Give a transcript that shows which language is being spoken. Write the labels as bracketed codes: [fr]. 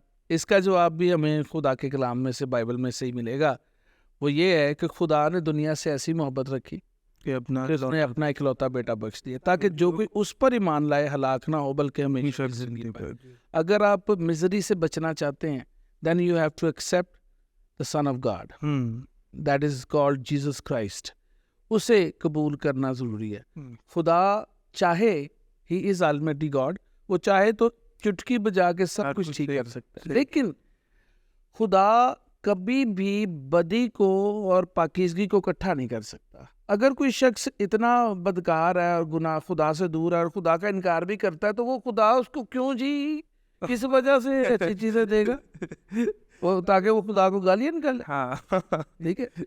[ur] اس کا جواب بھی ہمیں خدا کے کلام میں سے, بائبل میں سے ہی ملے گا. وہ یہ ہے کہ خدا نے دنیا سے ایسی محبت رکھی کہ اس نے اپنا اکلوتا بیٹا بخش دیا, تاکہ جو کوئی اس پر ایمان لائے ہلاک نہ ہو بلکہ ہمیشہ زندگی پائے. اگر آپ مزری سے بچنا چاہتے ہیں, [en] then you have to accept the Son of God. That is called Jesus Christ. [ur] اسے قبول کرنا ضروری ہے. خدا چاہے, [en] he is Almighty God, [ur] وہ چاہے تو چٹکی بجا کے سب کچھ ٹھیک کر سکتا ہے. لیکن خدا کبھی بھی بدی کو اور پاکیزگی کو اکٹھا نہیں کر سکتا. اگر کوئی شخص اتنا بدکار ہے اور گناہ خدا سے دور ہے اور خدا کا انکار بھی کرتا ہے, تو وہ خدا اس کو کیوں جی کس وجہ سے اچھی چیزیں دے گا؟ وہ تاکہ وہ خدا کو گالیاں نکالے. ٹھیک ہے.